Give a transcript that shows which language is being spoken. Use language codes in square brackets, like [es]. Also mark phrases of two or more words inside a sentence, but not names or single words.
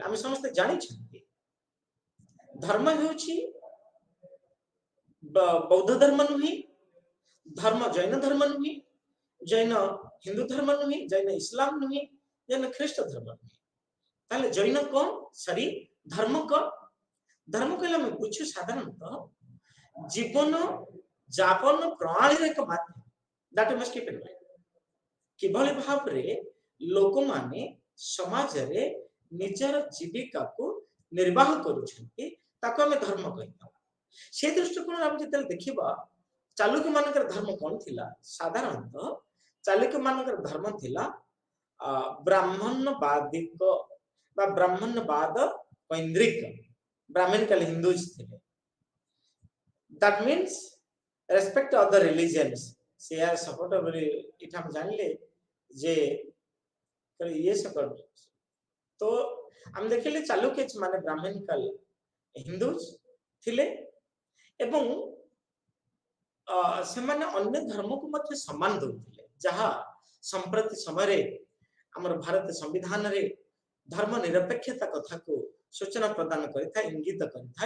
[or] ଆମେ ସମସ୍ତେ ଜାଣିଛନ୍ତି ଧର୍ମ ହେଉଛି ବୌଦ୍ଧ ଧର୍ମ ନୁହେଁ, ଧର୍ମ ଜୈନ ଧର୍ମ ନୁହେଁ, ଜୈନ ହିନ୍ଦୁ ଧର୍ମ ନୁହେଁ, ଜୈନ ଇସଲାମ ନୁହେଁ, ଜୈନ ଖ୍ରୀଷ୍ଟ ଧର୍ମ ନୁହେଁ। ତାହେଲେ ଜୈନ କଣ? ସରି, ଧର୍ମ କଣ? ଧର୍ମ କହିଲେ ଆମେ ବୁଝୁ ସାଧାରଣତଃ ଜୀବନ ଯାପନ ପ୍ରଣାଳୀର ଏକ ମାଧ୍ୟମ। [en] that must keep in mind। [or] କିଭଳି ଭାବରେ ଲୋକମାନେ ସମାଜରେ ନିଜର ଜୀବିକାକୁ ନିର୍ବାହ କରୁଛନ୍ତି, ତାକୁ ଆମେ ଧର୍ମ କହିଥାଉ। ସେ ଦୃଷ୍ଟିକୋଣରେ ଆମେ ଯେତେବେଳେ ଦେଖିବା ଚାଲୁକ୍ୟ ମାନଙ୍କର ଧର୍ମ କଣ ଥିଲା, ସାଧାରଣତଃ ଚାଲୁକ୍ୟ ମାନଙ୍କର ଧର୍ମ ଥିଲା ବ୍ରାହ୍ମଣ୍ୟବାଦିକ ବା ବ୍ରାହ୍ମଣ୍ୟବାଦ କୈନ୍ଦ୍ରିକ, [en] Brahmanical Hinduism [or] ଥିଲେ। [en] that means respect other religions। [or] ସେ ସପୋର୍ଟ ଏଠି ଆମେ ଜାଣିଲେ ଯେ ଇଏ ସପୋର୍ଟ, ତ ଆମେ ଦେଖିଲେ ଚାଲୁକ୍ୟ ମାନେ ବ୍ରାହ୍ମଣିକାଲ ହିନ୍ଦୁ ଥିଲେ ଏବଂ ସେମାନେ ଅନ୍ୟ ଧର୍ମକୁ ମଧ୍ୟ ସମ୍ମାନ ଦଉଥିଲେ, ଯାହା ସମ୍ପ୍ରତି ସମୟରେ ଆମର ଭାରତ ସମ୍ବିଧାନରେ ଧର୍ମ ନିରପେକ୍ଷତା କଥାକୁ ସୂଚନା ପ୍ରଦାନ କରିଥାଏ, ଇଙ୍ଗିତ କରିଥାଏ।